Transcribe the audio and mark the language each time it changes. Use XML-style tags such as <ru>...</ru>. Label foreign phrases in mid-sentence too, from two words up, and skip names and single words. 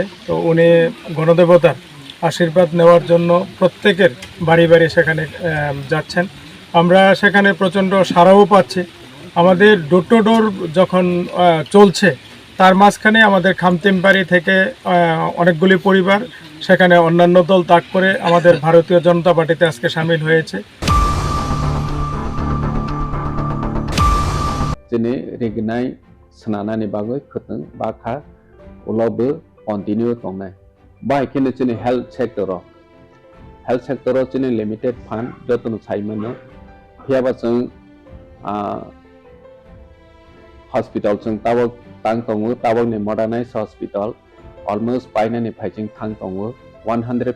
<bn>তো উনি গণদেবতার আশীর্বাদ নেওয়ার জন্য প্রত্যেকের বাড়ি বাড়ি সেখানে যাচ্ছেন। আমরা সেখানে প্রচণ্ড সাড়াও পাচ্ছি। আমাদের</bn> <en>door to door</en> <bn>যখন চলছে, তার মাঝখানে আমাদের খামতিমবাড়ি থেকে অনেকগুলি পরিবার সেখানে অন্যান্য দল ত্যাগ করে আমাদের ভারতীয় জনতা পার্টিতে আজকে সামিল হয়েছে।</bn> <trp>Jene regnai senana ni bagoi khuteng bakha ulobe continue tongnai. Bai kene jene</trp> <en>health sector</en> <trp>jene</trp> <en>limited fund</en> <trp>jotun saimano phiaba jeng hospital jeng tabok tang tongo tabok ni</trp> <en>modernized hospital</en> <trp>almost painani phaijing thang tongo 100</trp>